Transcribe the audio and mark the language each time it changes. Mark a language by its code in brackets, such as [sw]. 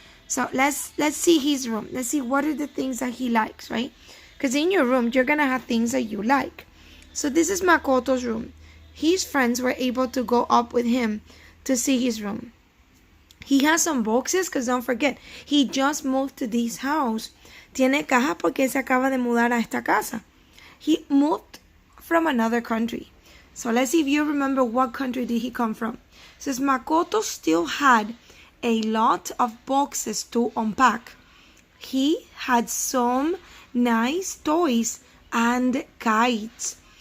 [en] So let's see his room. Let's see what are the things that he likes, right? Because in your room, you're going to have things that you like. So this is Makoto's room. His friends were able to go up with him to see his room. He has some boxes because don't forget, he just moved to this house. [es] Tiene caja porque se acaba de mudar a esta casa. [en] He moved from another country. So let's see if you remember what country did he come from. It says Makoto still had a lot of boxes to unpack. He had some nice toys and kites.